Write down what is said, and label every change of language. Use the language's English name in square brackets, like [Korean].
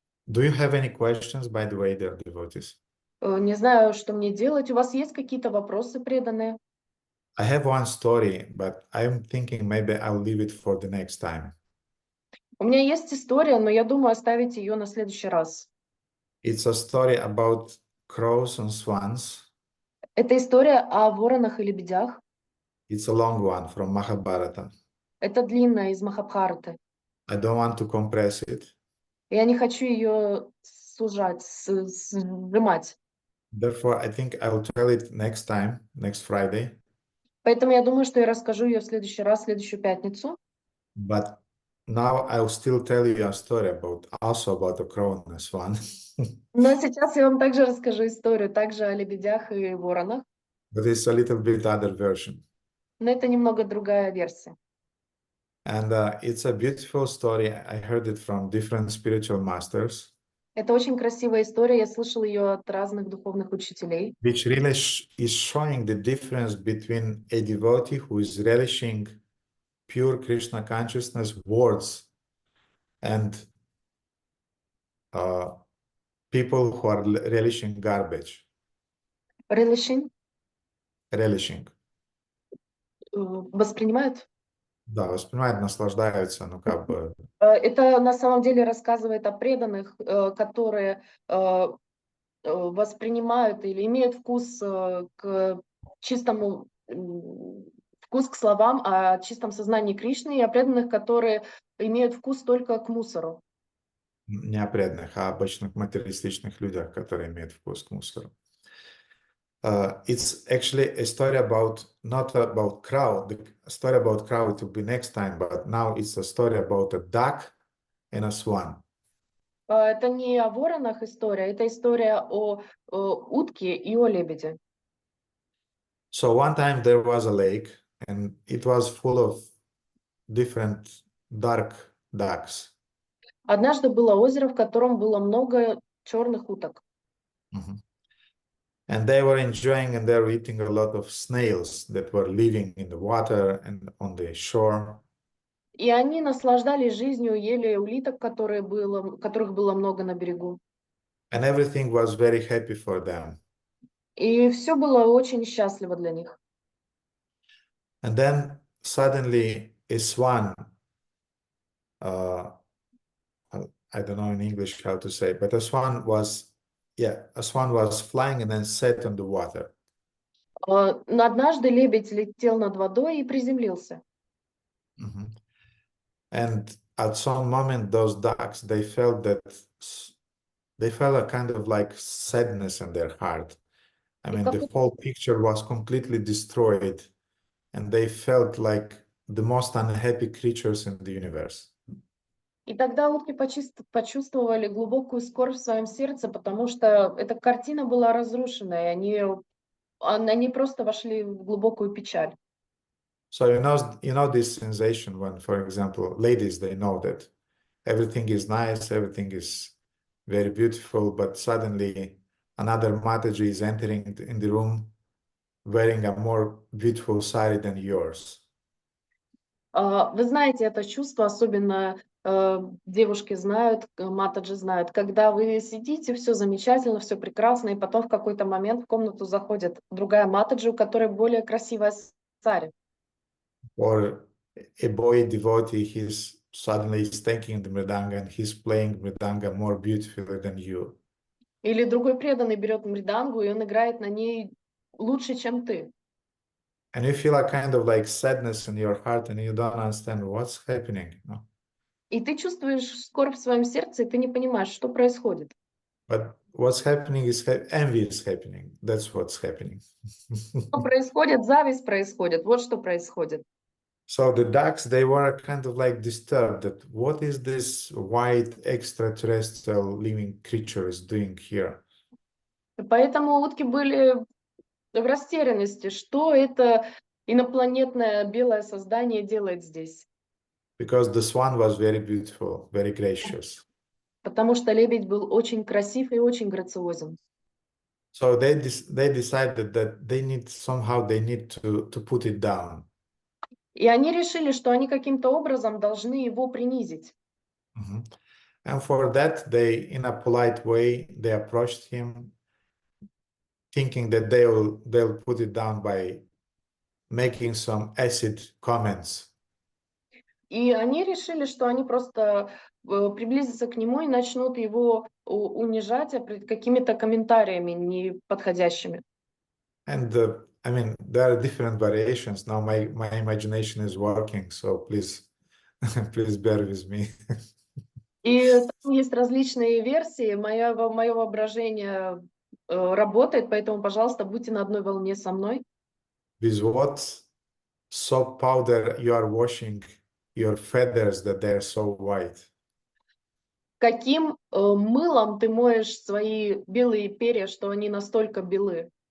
[English] Do you have any questions, by the way, dear devotees? [Russian] Не знаю, что мне делать. У вас есть какие-то вопросы преданные? [English] I have one story, but I'm thinking maybe I'll leave it for the next time. [Russian] У меня есть история, но я думаю оставить ее на следующий раз. [English] It's a story about crows and swans. [Russian] Это история о воронах и лебедях. [English] It's a long one from Mahabharata. [Russian] Это длинная из Махабхараты. [English] I don't want to compress it. [Russian] Я не хочу ее сужать, сжимать. [English] Therefore, I think I will tell it next time, next Friday. [Russian] Поэтому я думаю, что я расскажу ее в следующий раз, в следующую пятницу. [English] But now I will still tell you a story also about the crow and the swan. [Russian] Но сейчас я вам также расскажу историю, также о лебедях и воронах. [English] But it's a little bit other version. [Russian] Но это немного другая версия. [English] And it's a beautiful story. I heard it from different spiritual masters, [Russian] Это очень красивая история, я слышала ее от разных духовных учителей, [English] which really is showing the difference between a devotee who is relishing pure Krishna consciousness words and people who are relishing garbage. relishing, Relishing. [Russian] воспринимают. Да, воспринимают, наслаждаются, ну как бы. Это на самом деле рассказывает о преданных, которые воспринимают или имеют вкус к чистому, вкус к словам о чистом сознании Кришны, и о преданных, которые имеют вкус только к мусору. Не о преданных, а обычных материалистичных людях, которые имеют вкус к мусору. [English] It's actually a story about, not about crow. The story about crow it will be next time, but now it's a story about a duck and a swan. [Russian] Это не о воронах история, это история о утке и о лебеде. [English] So one time there was a lake and it was full of different dark ducks. [Russian] Однажды было озеро, в котором было много черных уток. [English] And they were enjoying and they were eating a lot of snails that were living in the water and on the shore. [Russian] И они наслаждались жизнью, ели улиток, которых было много на берегу. [English] And everything was very happy for them. [Russian] И все было очень счастливо для них. [English] And then suddenly a swan, I don't know in English how to say, but a swan was flying and then sat on the water. [Russian] Но однажды лебедь летел над водой и приземлился. [English] And at some moment, those ducks, they felt a kind of like sadness in their heart. I mean, the whole picture was completely destroyed, and they felt like the most unhappy creatures in the universe. [Russian] И тогда утки почувствовали глубокую скорбь в своем сердце, потому что эта картина была разрушена, и они просто вошли в глубокую печаль. [English] So you know this sensation when, for example, ladies, they know that everything is nice, everything is very beautiful, but suddenly another Mataji is entering in the room wearing a more beautiful sari than yours. [Russian] Вы знаете это чувство, особенно девушки знают, матаджи знают, когда вы сидите, все замечательно, все прекрасно, и потом в какой-то момент в комнату заходит другая матаджи, у которой более красивая сари. [English] Or a boy devotee, he's suddenly taking the mridanga and he's playing mridanga more beautifully than you. [Russian] Или другой преданный берет мридангу, и он играет на ней лучше, чем ты. [English] And you feel a kind of like sadness in your heart and you don't understand what's happening. No? [Russian] И ты чувствуешь скорбь в своем сердце, и ты не понимаешь, что происходит. [English] But what's happening is envy is happening. That's what's happening. [Russian] Что происходит? Зависть происходит. Вот что происходит. [English] So the ducks, they were kind of like disturbed that what is this white extraterrestrial living creature is doing here? [Russian] Поэтому утки были в растерянности, что это инопланетное белое создание делает здесь. [English] Because the swan was very beautiful, very gracious. [Russian] Потому что лебедь был очень красив и очень грациозен. [English] So they decided that they need to put it down. [Russian] И они решили, что они каким-то образом должны его принизить. [English] And for that, they, in a polite way, they approached him, thinking that they'll put it down by making some acid comments. [Russian] И они решили, что они просто приблизятся к нему и начнут его унижать какими-то комментариями неподходящими. [English] And I mean, there are different variations. Now my imagination is working, so please bear with me. [Russian] И там есть различные версии. Мое воображение работает, поэтому, пожалуйста, будьте на одной волне со мной. [English] With what soap powder you are washing your feathers that they are so white? [Russian] Каким мылом ты моешь свои белые перья, что они настолько белы?